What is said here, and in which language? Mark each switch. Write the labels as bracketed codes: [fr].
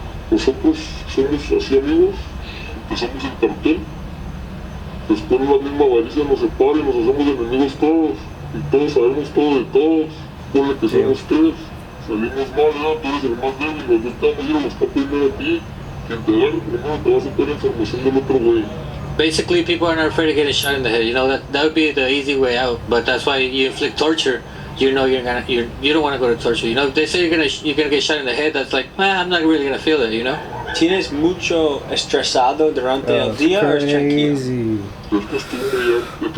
[es] Nosotros somos así amigos, empezamos el cartel, después la misma avaricia nos separa y nos hacemos enemigos todos, y todos sabemos todo de todos, ponle que somos tres, salimos mal, ¿no? Tú eres el más débil, los dos estamos, yo los tapo primero a ti, quien te agarre primero te va a sacar información del otro güey. [en] Basically, people are not afraid of getting shot in the head. You know that would be the easy way out. But that's why you inflict torture. You know you don't want to go to torture. You know, if they say you're gonna get shot in the head, that's like, I'm not really gonna feel that. You know. [es] ¿Tienes mucho estresado durante el día o es tranquilo?